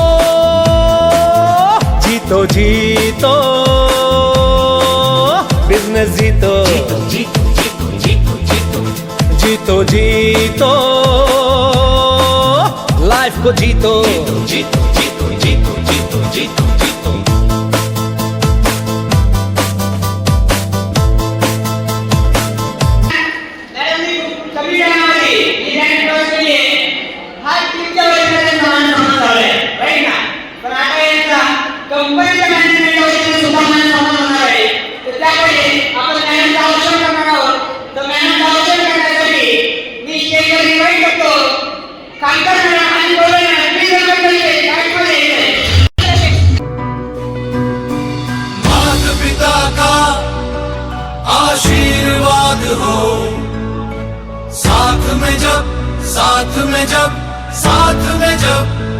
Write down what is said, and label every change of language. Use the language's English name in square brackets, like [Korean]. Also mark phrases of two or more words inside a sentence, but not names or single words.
[Hindi] जीतो जीतो बिजनेस जीतो जीतो जीतो जीतो जीतो जीतो लाइफ को जीतो जीतो जीतो जीतो जीतो जीतो जीतो [Marathi] मॅडमनी खूप कमी टायमामध्ये ही [English] rank cross [Marathi] केली आहे. हा टीमच्या वतीने सन्मान होणार आहे, राईट ना? पण आता यांचा कंपनीच्या मॅनेजमेंटच्या वतीने सुद्धा सन्मान होणार आहे. तर त्यावेळी आपण मॅडमचा औक्षण करणार आहोत. तर मॅडमचा औक्षण करण्यासाठी मी स्टेजवर इन्व्हाइट करतो कांकर मॅडम आणि बोले मॅडम. [English] Please welcome [Hindi] करिए गाइडमध्ये माता पिता का आशीर्वाद हो साथ में जब साथ में जब साथ में जब